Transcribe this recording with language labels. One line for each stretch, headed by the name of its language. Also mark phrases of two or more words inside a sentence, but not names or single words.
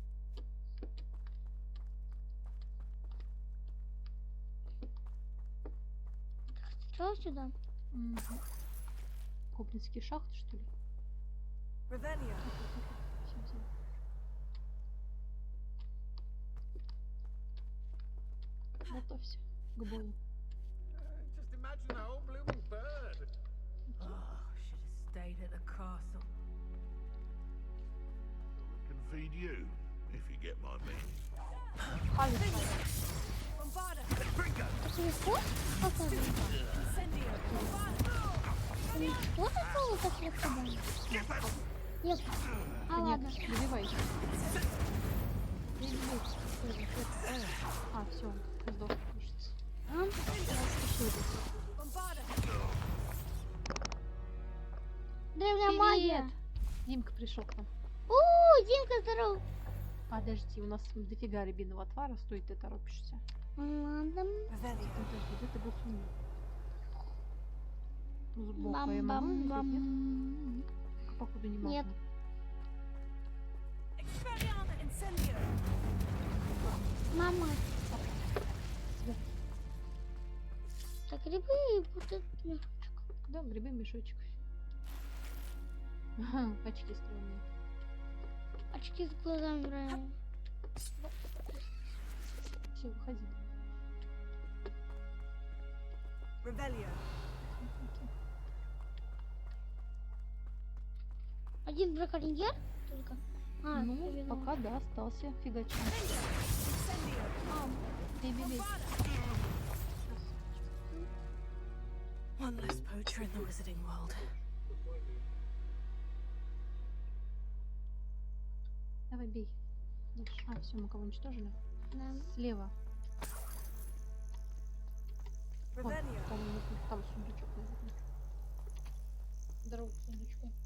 Russian: Что сюда? Угу. Гоблинские шахты, что ли? Revelio. Готовься к бою.
English: Just imagine that whole blooming bird. Oh, should have stayed at the castle. We can feed you, if you get my meaning.
Russian: Bombarda. Легко? Как это? Incendio. Bombarda. Что такого так легко было? Нет. А ладно. Добивайся. А, все, сдох, кажется. Bombarda. Древняя магия. Димка пришел к нам. Димка, здоров. Подожди, у нас дофига рябинового отвара, стоит, ты торопишься. Ладно. Revelio. Подожди, где ты был сумел? Сбоку я могу видеть, нет? Бам-бам-бам. Только походу не могу. Нет. Expelliarmus. Incendio. Мама. Так, грибы и вот этот мешочек. Да, грибы, мешочек. Ага, очки стрёмные. Очки с глазами правильно. Все, выходи. Revelio. Один браконьер только. Ну, я видела. пока да, остался фигачок. Incendio. Бей-бей-бей.
English: One less poacher in the wizarding world.
Russian: Давай, бей. Дальше. А, все, мы кого уничтожили? Да. Слева. Вон, Revelio. там сундучок, наверное. Здорово, сундучку.